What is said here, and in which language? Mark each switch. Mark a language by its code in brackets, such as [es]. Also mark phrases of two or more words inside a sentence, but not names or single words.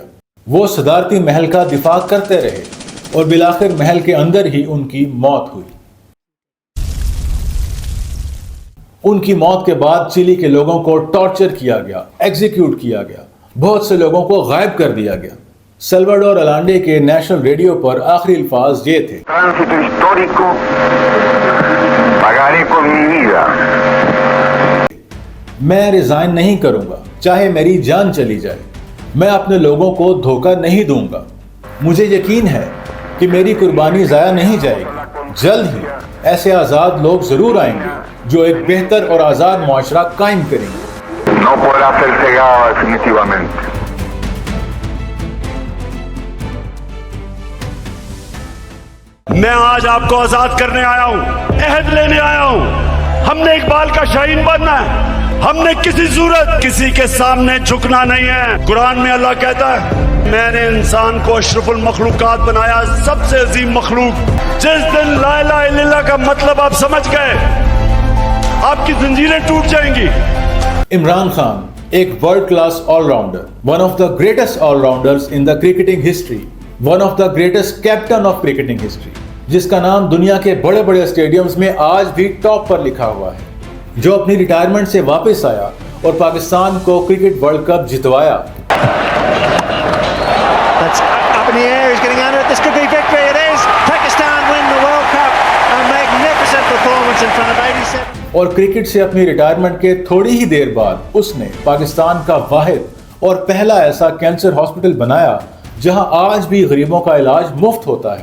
[ur] وہ صدارتی محل کا دفاع کرتے رہے اور بالآخر محل کے اندر ہی ان کی موت ہوئی۔ ان کی موت کے بعد چلی کے لوگوں کو ٹارچر کیا گیا، ایگزیکیوٹ کیا گیا، بہت سے لوگوں کو غائب کر دیا گیا۔ سلواڈور الانڈے کے نیشنل ریڈیو پر آخری الفاظ یہ تھے: [es] Tránsito histórico, pagaré con mi vida. [ur] میں ریزائن نہیں کروں گا چاہے میری جان چلی جائے، میں اپنے لوگوں کو دھوکہ نہیں دوں گا، مجھے یقین ہے کہ میری قربانی ضائع نہیں جائے گی، جلد ہی ایسے آزاد لوگ ضرور آئیں گے جو ایک بہتر اور آزاد معاشرہ قائم کریں گے۔ [es] No podrá ser cegado definitivamente. [ur] میں آج آپ کو آزاد کرنے آیا ہوں، عہد لینے آیا ہوں۔ ہم نے اقبال کا شاہین بننا ہے، ہم نے کسی صورت کسی کے سامنے جھکنا نہیں ہے۔ قرآن میں اللہ کہتا ہے میں نے انسان کو اشرف المخلوقات بنایا، سب سے عظیم مخلوق۔ جس دن [ar] لا الہ الا اللہ [ur] کا مطلب آپ سمجھ گئے، آپ کی زنجیریں ٹوٹ جائیں گی۔ عمران خان ایک [en] world class all rounder, one of the greatest all rounders in the cricketing history, one of the greatest captain of cricketing history, [ur] جس کا نام دنیا کے بڑے بڑے اسٹیڈیمز میں آج بھی ٹاپ پر لکھا ہوا ہے، جو اپنی ریٹائرمنٹ سے واپس آیا اور پاکستان کو کرکٹ ورلڈ کپ جتوایا۔ اور کرکٹ سے اپنی ریٹائرمنٹ کے تھوڑی ہی دیر بعد اس نے پاکستان کا واحد اور پہلا ایسا [en] cancer hospital [ur] بنایا جہاں آج بھی غریبوں کا علاج مفت ہوتا ہے۔